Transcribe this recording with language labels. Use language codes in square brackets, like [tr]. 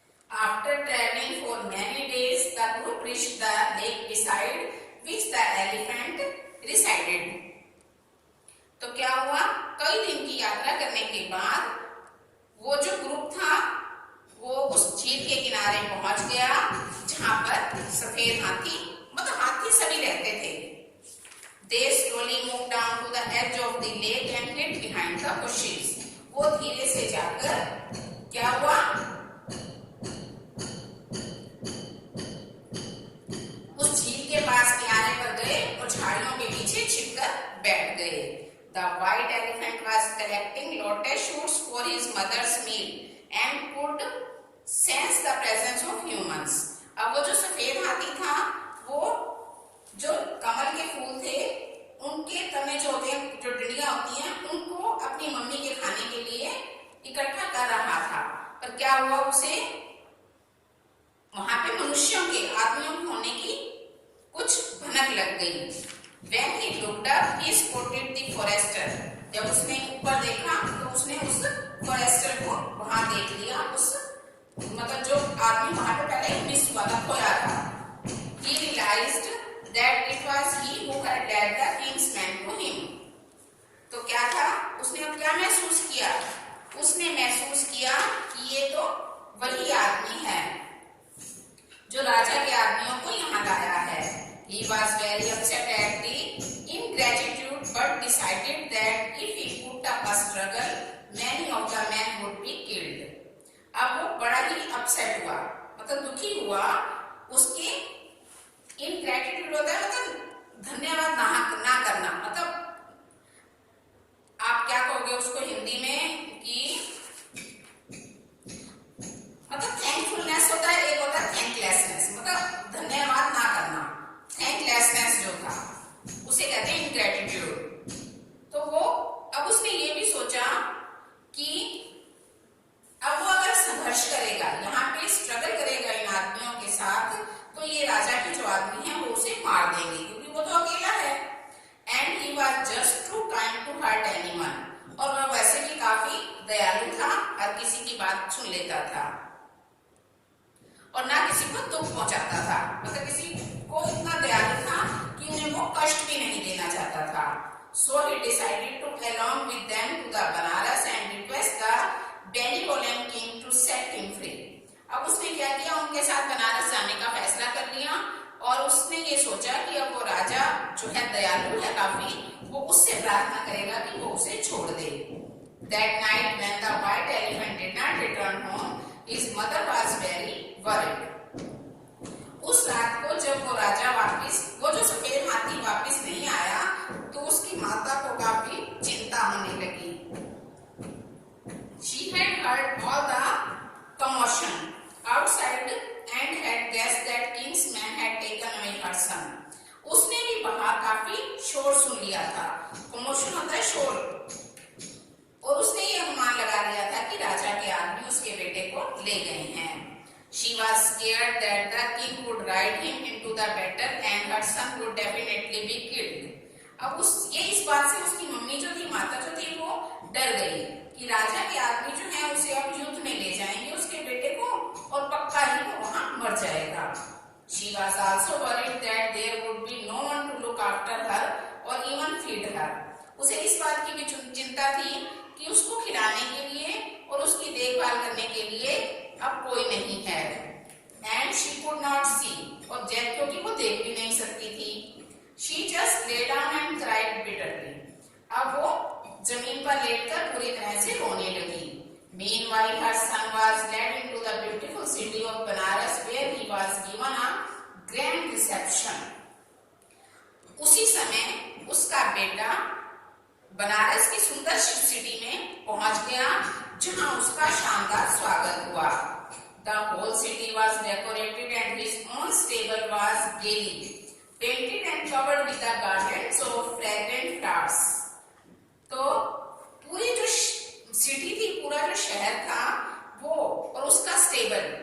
[en] After travelling for many days the group reached the lake beside which the elephant resided. [hi] तो क्या हुआ, कई दिन की यात्रा करने के बाद वो जो ग्रुप था वो उस झील के किनारे पहुंच गया जहां पर सफेद हाथी, मतलब हाथी सभी रहते थे। [en] They slowly moved down to the edge of the lake and hid behind the bushes. [hi] वो धीरे से जाकर क्या हुआ, उस झील के पास किनारे पर गए और झाड़ियों के पीछे छिपकर बैठ गए। [en] The white elephant was collecting lotus shoots for his mother's meal and could sense the presence of humans. [hi] अब वो जो सफेद हाथी था वो जो कमल के फूल थे उनके तने जो होते हैं, जो डंडियां होती हैं, उनको अपनी मम्मी के खाने के लिए इकट्ठा कर रहा था। पर क्या हुआ, उसे वहां पे मनुष्यों के, आदमियों के होने की कुछ भनक लग गई। [en] When he looked up, he spotted the forester. [hi] जब उसने ऊपर देखा तो उसने उस फॉरेस्टर को वहां देख लिया, उस मतलब जो आदमी वहां पे पहले मिस हुआ था, खोया था। [en] He realized that it was he who had led the king's men to him. [hi] तो क्या था, उसने अब क्या महसूस किया, उसने महसूस किया कि ये तो वही आदमी है जो राजा के आदमियों को यहाँ लाया है। [en] He was very upset at the ingratitude but decided that if he put up a struggle, many of the men would be killed. [hi] अब वो बड़ा ही अपसेट हुआ, मतलब दुखी हुआ। उसके इनग्रेटिट्यूड होता है मतलब धन्यवाद ना करना, मतलब आप क्या कहोगे उसको हिंदी में कि मतलब थैंकफुलनेस होता है, एक होता है थैंकलेसनेस, मतलब धन्यवाद ना करना। थैंकलेसनेस जो था उसे कहते हैं इनग्रेटिट्यूड। तो वो अब उसने ये भी सोचा कि अब वो अगर संघर्ष करेगा, यहाँ पे स्ट्रगल करेगा इन आदमियों के साथ, तो ये राजा के जो आदमी हैं वो उसे मार देंगे क्योंकि वो तो अकेला है। [en] and he was just too kind to hurt anyone, [hi] और वह वैसे भी काफी दयालु था, हर किसी की बात सुन लेता था और ना किसी को दुख पहुंचाता था, मतलब किसी को इतना दयालु था कि उन्हें वो कष्ट भी नहीं देना चाहता था। [en] So he decided to along with them to the Banaras and request the benevolent king to set him free. [hi] अब उसने क्या किया, उनके साथ बनारस जाने का फैसला कर लिया और उसने ये सोचा कि अब वो राजा जो है दयालु है काफी, वो उससे प्रार्थना करेगा कि वो उसे छोड़ दे। [en] That night when the white elephant did not return home, his mother was very worried. [hi] उस रात को जब वो राजा वापिस, वो जो सफेद हाथी वापिस नहीं आया, तो उसकी माता को काफी चिंता होने लगी। [en] She had heard all the commotion outside and had guessed that king's men had taken away her son. [hi] उसने भी बाहर काफी शोर सुन लिया था, कमोशन होता है शोर, और उसने ये अनुमान लगा लिया था कि राजा के आदमी उसके बेटे को ले गए हैं। [en] She was scared that the king would ride him into the battle and her son would definitely be killed. [hi] अब इस बात से उसकी मम्मी जो थी, माता जो थी, वो डर गई कि राजा के आदमी जो है उसे अब युद्ध में ले जाएंगे उसके बेटे को, और पक्का ही वो वहां मर जाएगा। [en] She was also worried that there would be no one to look after her or even feed her. [hi] उसे इस बात की भी चिंता थी कि उसको खिलाने के लिए और उसकी देखभाल करने के लिए अब कोई नहीं है। [en] And she could not see, [hi] और क्योंकि वो देख भी नहीं सकती थी। [en] She just lay down and cried bitterly. [hi] अब वो जमीन पर लेटकर पूरी तरह से रोने लगी। [en] Meanwhile, her son was led into the beautiful city of Banaras, where he was given a grand reception. [hi] उसी समय उसका बेटा बनारस की सुंदर सिटी में पहुंच गया, जहां उसका शानदार स्वागत हुआ। [en] The whole city was decorated and his own stable was gaily painted and covered with the garlands of fragrant flowers. [hi] तो पूरी जो सिटी थी, पूरा जो शहर था वो, और उसका स्टेबल